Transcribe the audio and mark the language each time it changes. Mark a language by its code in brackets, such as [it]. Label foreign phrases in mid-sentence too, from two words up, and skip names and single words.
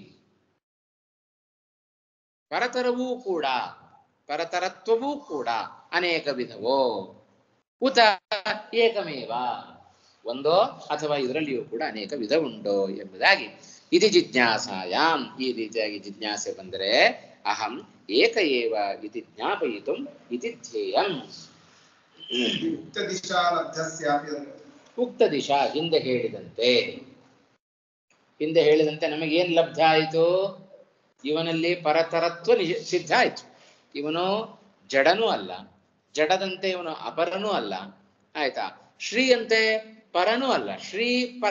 [kn] ಪರತರವೂ ಕೂಡ ಪರತರತ್ವವೂ ಕೂಡ ಅನೇಕ ವಿಧವೋ [sa] ಉತ ಏಕಮೇವ, [kn] ಒಂದೋ ಅಥವಾ ಇದರಲ್ಲಿಯೂ ಕೂಡ ಅನೇಕ ವಿಧ ಉಂಟೋ ಎಂಬುದಾಗಿ ಇದು ಜಿಜ್ಞಾಸಾಯಾಮ್. ಈ ರೀತಿಯಾಗಿ ಜಿಜ್ಞಾಸೆ ಬಂದರೆ [sa] ಅಹಂ ಏಕ ಏವ ಇತಿ ಜ್ಞಾಪಯಿತುಂ ಇತಿ ಧ್ಯೇಯಂ. ಉಕ್ತ ದಿಶಾ [kn] ಹಿಂದೆ ಹೇಳಿದಂತೆ ನಮಗೇನು ಲಬ್ಧ ಆಯಿತು? ಇವನಲ್ಲಿ ಪರತರತ್ವ ಸಿದ್ಧ ಆಯಿತು. ಇವನು ಜಡನೂ ಅಲ್ಲ, ಜಡದಂತೆ ಇವನು ಅಪರನೂ ಅಲ್ಲ. ಆಯ್ತಾ? ಶ್ರೀ ಅಂತೆ ಪರನೂ ಅಲ್ಲ, ಶ್ರೀ ಪರ.